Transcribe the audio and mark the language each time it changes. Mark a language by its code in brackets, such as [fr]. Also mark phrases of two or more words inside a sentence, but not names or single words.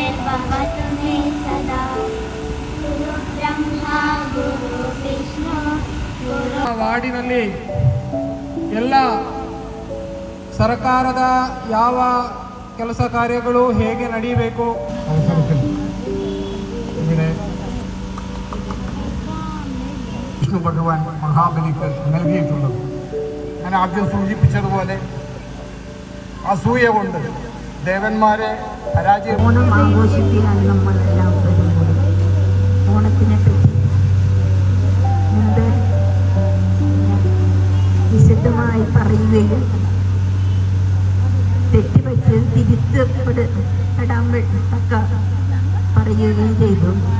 [sa] भवतु मे सदा गुरु ब्रह्मा गुरु विष्णु गुरु [kn] ವಾರ್ಡಿನಲ್ಲಿ ಎಲ್ಲ ಸರ್ಕಾರದ ಯಾವ ಕೆಲಸ ಕಾರ್ಯಗಳು ಹೇಗೆ ನಡೆಯಬೇಕು [ml] അവസരത്തിൽ ഇവിടെ വിഷ്ണു ഭഗവാൻ മഹാബലിക്ക് നൽകിയിട്ടുള്ളത്. ഞാൻ ആദ്യം സൂചിപ്പിച്ചതുപോലെ അസൂയ കൊണ്ട് ദേവന്മാരെ പരാജയം. ഓണം ആഘോഷിക്കുകയാണ് നമ്മളെല്ലാവരും കൂടി. ഓണത്തിനെ പറ്റി മുമ്പ് വിശദമായി പറയുകയും തെറ്റുപറ്റിയത് തിരുത്തപ്പെടാൻ തക്ക പറയുകയും ചെയ്തു.